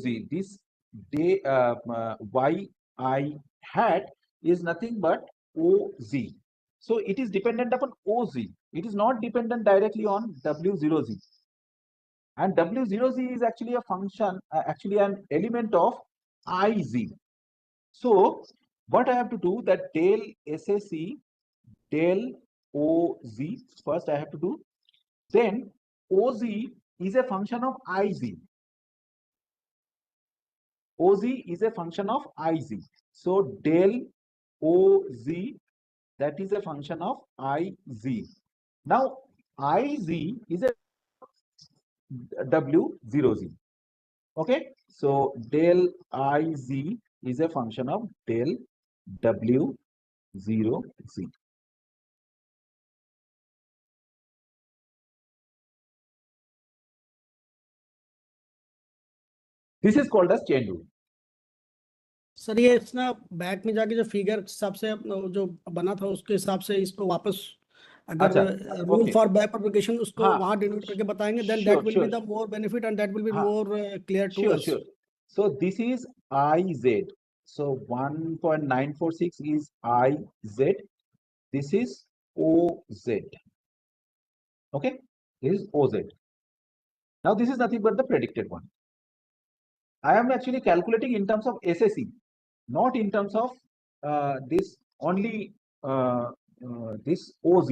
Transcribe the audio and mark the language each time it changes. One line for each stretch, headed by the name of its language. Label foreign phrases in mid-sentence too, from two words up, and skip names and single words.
English: This day YI hat is nothing but OZ. So it is dependent upon OZ. It is not dependent directly on W0Z. And W0Z is actually a function, actually an element of IZ. So what I have to do, that del SSE del OZ, first I have to do. Then OZ is a function of IZ. OZ is a function of IZ. So del OZ, that is a function of IZ. Now IZ is a W0Z. Okay, so del IZ is a function of del W0Z. This is called as chain rule.
Hindi: सर ये ना बैक में जाके जो फिगर हिसाब से जो बना था उसके हिसाब से इसको वापस अगर रूल
English: okay. for back propagation उसको
Hindi: हाँ, वहां डिनोट करके बताएंगे देन
English: sure, that will be sure. the more benefit and that will be
Hindi: हाँ,
English: more clear to sure, अस. sure. So this is IZ. So 1.946 is IZ. This is OZ. Okay, this is OZ. Now this is nothing but the predicted one. I am actually calculating in terms of SSE, not in terms of this only this OZ.